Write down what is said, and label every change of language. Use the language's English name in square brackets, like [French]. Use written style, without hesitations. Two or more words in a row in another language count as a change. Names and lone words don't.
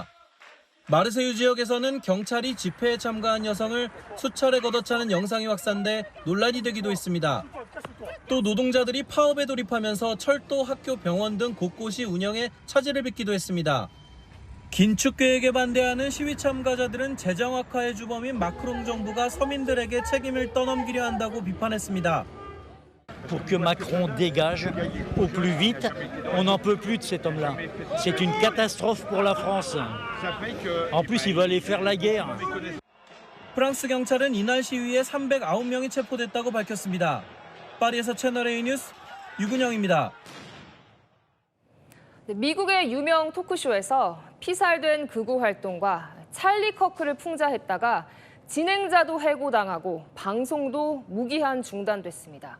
[Korean] 마르세유 지역에서는 경찰이 집회에 참가한 여성을 수차례 걷어차는 영상이 확산돼 논란이 되기도 했습니다. 또 노동자들이 파업에 돌입하면서 철도, 학교, 병원 등 곳곳이 운영에 차질을 빚기도 했습니다. 긴축 계획에 반대하는 시위 참가자들은 재정 악화의 주범인 마크롱 정부가 서민들에게 책임을 떠넘기려 한다고 비판했습니다. [French] Pour que Macron dégage au plus vite, on n'en peut plus de cet homme-là. C'est une catastrophe pour la France. En plus, il va aller faire la guerre. [Korean] 프랑스 경찰은 이날 시위에 309명이 체포됐다고 밝혔습니다. 파리에서 채널A 뉴스 유근영입니다. 미국의 유명 토크쇼에서 피살된 극우 활동가 찰리 커크를 풍자했다가 진행자도 해고당하고 방송도 무기한 중단됐습니다.